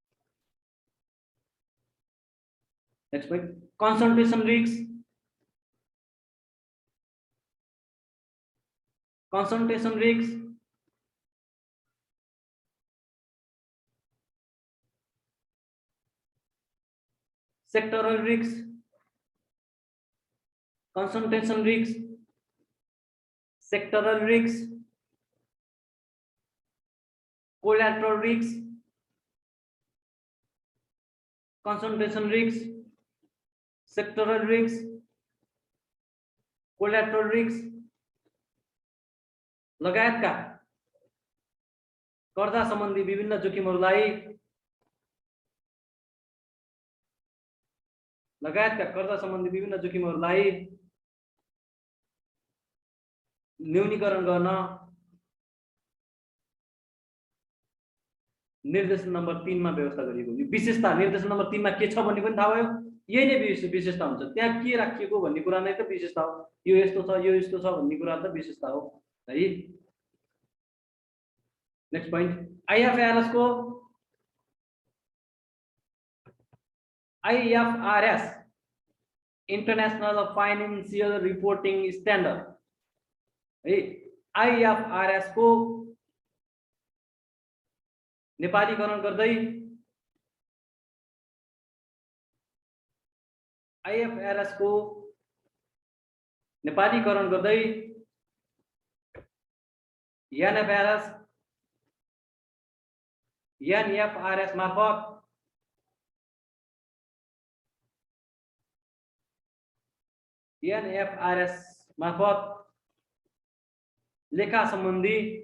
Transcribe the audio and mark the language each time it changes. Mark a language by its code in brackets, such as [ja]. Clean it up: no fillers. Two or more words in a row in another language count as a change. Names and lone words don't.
[en] next point, concentration risk, sectoral risk, concentration risk, sectoral risk, collateral risk, concentration risk, sectoral risk, collateral risk [ne] लगायतका कर्जा सम्बन्धी विभिन्न जोखिमहरूलाई न्यूनीकरण गर्न निर्देशन नम्बर 3 मा व्यवस्था गरिएको। यो विशेषता निर्देशन नम्बर 3 मा के छ भन्ने पनि थाहा भयो। यही नै विशेषता हुन्छ, त्यहाँ के राखिएको भन्ने कुरा नै त विशेषता हो। यो यस्तो छ भन्ने कुरा त विशेषता हो है। [en] next point, IFRS International Financial Reporting Standard है। [ne] IFRS को नेपालीकरण गर्दै NFRS मार्फत लेखा सम्बन्धी